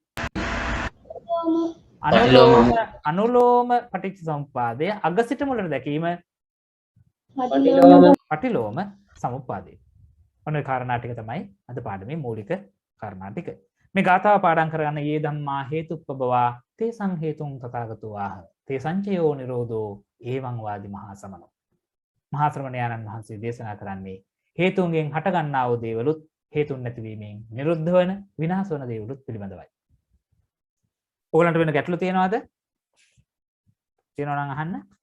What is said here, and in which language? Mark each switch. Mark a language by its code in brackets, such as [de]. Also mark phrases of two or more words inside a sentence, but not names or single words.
[si] පටිලෝම. අනුලෝම පටිච්ච සමුප්පාදය අග සිට මුලට දැකීම පටිලෝම සමුප්පාදය. ඔන්න ඔය කාරණා ටික තමයි අද පාඩමේ මූලික කාරණා ටික. මේ ගාථාව පාඩම් කරගන්න [pi] යේ ධම්මා හේතුප්පබවා තේසං හේතුං තථාගතෝ ආහ තේසංචයෝ නිරෝධෝ ඒවං වාදි මහා සමනෝ. [si] මහා ශ්‍රමණයාණන් වහන්සේ දේශනා කරන්නේ හේතුන්ගෙන් හටගන්නා වූ දේවලුත් හේතුන් නැතිවීමෙන් නිරුද්ධ වන විනාශ වන දේවලුත් පිළිබඳවයි. ඕගලන්ට වෙන ගැටලු තියෙනවද? තියෙනවා නම් අහන්න.